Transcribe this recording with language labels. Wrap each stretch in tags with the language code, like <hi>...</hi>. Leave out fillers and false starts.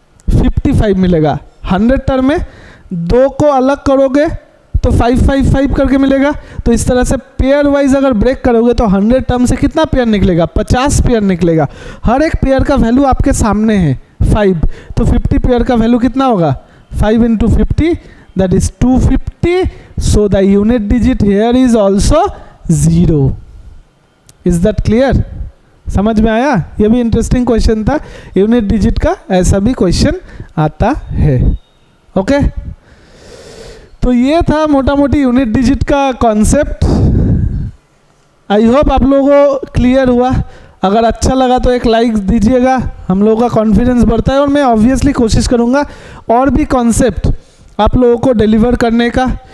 <hi>55 मिलेगा। 100 टर्म में दो को अलग करोगे तो 5 5 5 करके मिलेगा। तो इस तरह से पेयर वाइज अगर ब्रेक करोगे तो 100 टर्म से कितना पेयर निकलेगा? 50 पेयर निकलेगा। हर एक पेयर का वैल्यू आपके सामने है 5, तो 50 पेयर का वैल्यू कितना होगा?</hi> <en>5 into 50, that is 250. So the unit digit here is also 0. Is that clear?</en> <hi>समझ में आया? ये भी इंटरेस्टिंग क्वेश्चन था। यूनिट डिजिट का ऐसा भी क्वेश्चन आता है। ओके, तो ये था मोटा मोटी यूनिट डिजिट का कॉन्सेप्ट।</hi> <en>I hope</en> <hi>आप लोगों को क्लियर हुआ। अगर अच्छा लगा तो एक लाइक दीजिएगा, हम लोगों का कॉन्फिडेंस बढ़ता है, और मैं ऑब्वियसली कोशिश करूँगा और भी कॉन्सेप्ट आप लोगों को डिलीवर करने का।</hi>